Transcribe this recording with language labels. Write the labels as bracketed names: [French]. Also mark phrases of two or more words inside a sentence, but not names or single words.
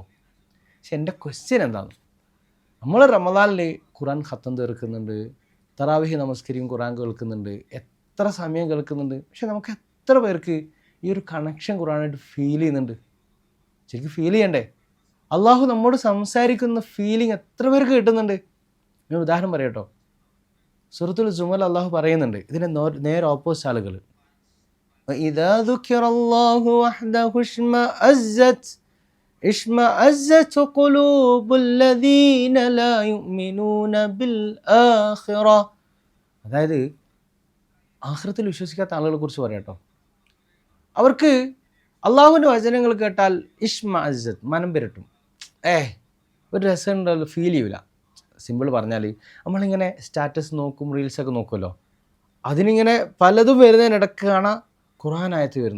[Malayalam] പക്ഷെ എൻ്റെ ക്വസ്റ്റ്യൻ എന്താണ്, നമ്മൾ റമദാനിൽ ഖുർആൻ ഖത്തം തീർക്കുന്നുണ്ട്, തറാവിഹി നമസ്കരിക്കും, ഖുർആൻ കേൾക്കുന്നുണ്ട്, എത്ര സമയം കേൾക്കുന്നുണ്ട്, പക്ഷെ നമുക്ക് എത്ര പേർക്ക് ഈ ഒരു കണക്ഷൻ ഖുർആനായിട്ട് ഫീൽ ചെയ്യുന്നുണ്ട്? ശരിക്കും ഫീൽ ചെയ്യണ്ടേ? അള്ളാഹു നമ്മോട് സംസാരിക്കുന്ന ഫീലിംഗ് എത്ര പേർക്ക് കിട്ടുന്നുണ്ട്? ഞാൻ ഉദാഹരണം പറയാം കേട്ടോ. സൂറത്തുൽ സുമറിൽ അള്ളാഹു പറയുന്നുണ്ട് ഇതിൻ്റെ നേരെ ഓപ്പോസിറ്റ് ആളുകൾ. [Arabic] وإذا ذكر الله وحده اشمأزت قلوب الذين لا يؤمنون بالآخرة. [Malayalam] അതായത് ആഖിറത്തിൽ വിശ്വസിക്കാത്ത ആളുകളെ കുറിച്ച് പറയാം കേട്ടോ. അവർക്ക് അള്ളാഹുവിൻ്റെ വചനങ്ങൾ കേട്ടാൽ ഇഷ്മഅസ്സത്ത്, മനം പുരട്ടും. ഒരു രസം ഉണ്ടല്ലോ, ഫീൽ ചെയ്യൂല. സിമ്പിൾ പറഞ്ഞാൽ നമ്മളിങ്ങനെ സ്റ്റാറ്റസ് നോക്കും, റീൽസൊക്കെ നോക്കുമല്ലോ, അതിനിങ്ങനെ പലതും വരുന്നതിനിടക്ക് കാണാം ഖുർആനായത്ത് വരുന്നു.